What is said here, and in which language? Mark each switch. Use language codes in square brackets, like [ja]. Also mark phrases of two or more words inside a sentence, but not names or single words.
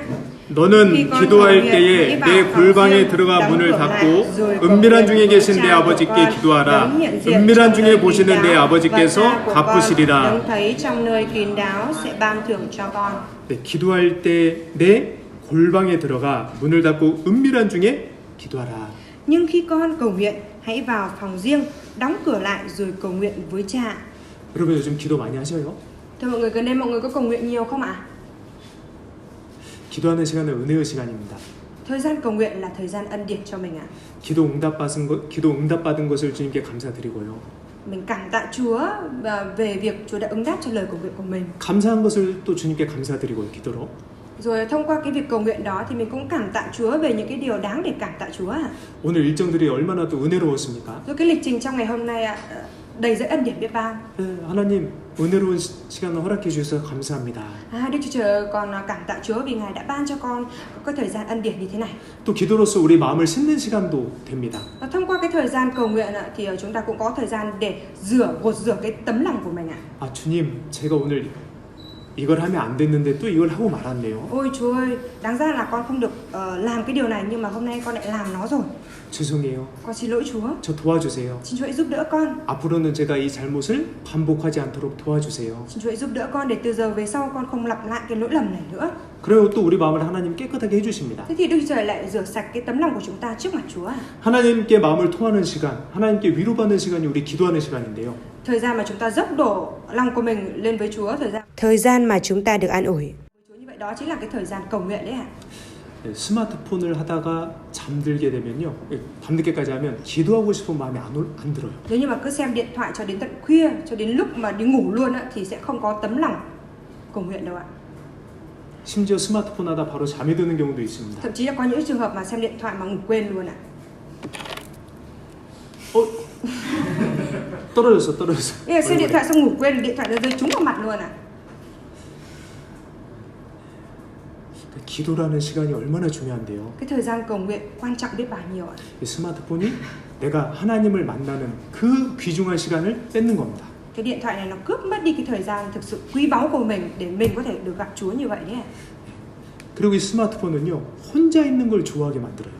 [ko] 너는 기도할 때에 내 골방에 들어가 문을 닫고 은밀한 중에 계신 내 아버지께 기도하라. 은밀한 중에 보시는 내 아버지께서 갚으시리라. 네, 기도할 때 내 골방에 들어가 문을 닫고 은밀한 중에 기도하라. [vi] Nhưng khi con cầu nguyện, hãy vào phòng riêng, đóng cửa lại rồi cầu nguyện với Cha. [ko] 여러분 요즘 기도 많이 하셔요? [vi] Thưa mọi người, gần đây mọi người có cầu nguyện nhiều không ạ? [ko] 기도하는 시간은 은혜의 시간입니다. [vi] Thời gian cầu nguyện là thời gian ân điển cho mình ạ. [ko] 기도 응답받은 것을 주님께 감사드리고요. [vi] Mình cảm tạ Chúa về việc Chúa đã ứng đáp cho lời cầu nguyện của mình. [ko] 감사한 것을 또 주님께 감사드리고요. 기도로. [vi] Rồi thông qua cái việc cầu nguyện đó thì mình cũng cảm tạ Chúa về những cái điều đáng để cảm tạ Chúa ạ. [ko] 오늘 일정들이 얼마나 또 은혜로웠습니까? [vi] Rồi cái lịch trình trong ngày hôm nay đầy dẫy ân điển biết bao. [ko] 네, 하나님 은혜로운 시간을 허락해 주셔서 감사합니다. [vi] Đức Chúa Trời, con cảm tạ Chúa vì Ngài đã ban cho con có cái thời gian ân điển như thế này. [ko] 또 기도로서 우리 마음을 씻는 시간도 됩니다. [vi] Và thông qua cái thời gian cầu nguyện thì chúng ta cũng có thời gian để gột rửa cái tấm lòng của mình ạ. [ko] 주님, 제가 오늘 이걸 하면 안 됐는데 또 이걸 하고 말았네요. [vi] Ôi Chúa ơi, đáng ra là con không được làm cái điều này nhưng mà hôm nay con lại làm nó rồi. [ko] 죄송해요. [vi] Con xin lỗi Chúa. [ko] 저 도와주세요. [vi] Xin Chúa hãy giúp đỡ con. [ko] 앞으로는 제가 이 잘못을 반복하지 않도록 도와주세요. [vi] Xin Chúa hãy giúp đỡ con để từ giờ về sau con không lặp lại cái lỗi lầm này nữa. [ko] 그리고 또 우리 마음을 하나님 깨끗하게 해주십니다. [vi] Thế thì Đức Chúa Trời lại rửa sạch cái tấm lòng của chúng ta trước mặt Chúa. [ko] 하나님께 마음을 통하는 시간, 하나님께 위로받는 시간이 우리 기도하는 시간인데요. [vi] Thời gian mà chúng ta dốc đổ lòng của mình lên với Chúa, thời gian mà chúng ta được an ủi. Như vậy đó chính là cái thời gian cầu nguyện đấy ạ. [ko] 스마트폰을 하다가 잠들게 되면요, 밤늦게까지 하면 기도하고 싶은 마음이 안 들어요. [vi] Nếu như mà cứ xem điện thoại cho đến tận khuya, cho đến lúc mà đi ngủ luôn thì sẽ không có tấm lòng cầu nguyện đâu ạ. [ko] 심지어 스마트폰 하다 바로 잠이 드는 경우도 있습니다. [vi] Thậm chí là có những trường hợp mà xem điện thoại mà ngủ quên luôn ạ. [ko] 떨어졌어. [vi] Xem điện thoại xong ngủ quên, điện thoại nó rơi trúng vào mặt luôn ạ. [ko] 기도라는 시간이 얼마나 중요한데요. [vi] Cái thời gian cầu nguyện quan trọng biết bao nhiêu ạ. [ko] 이 스마트폰이 내가 하나님을 만나는 그 귀중한 시간을 뺏는 겁니다. [vi] Cái điện thoại này nó cướp mất đi cái thời gian thực sự quý báu của mình để mình có thể được gặp Chúa như vậy đấy. [ko] 그리고 이 스마트폰은요, 혼자 있는 걸 좋아하게 만들어요.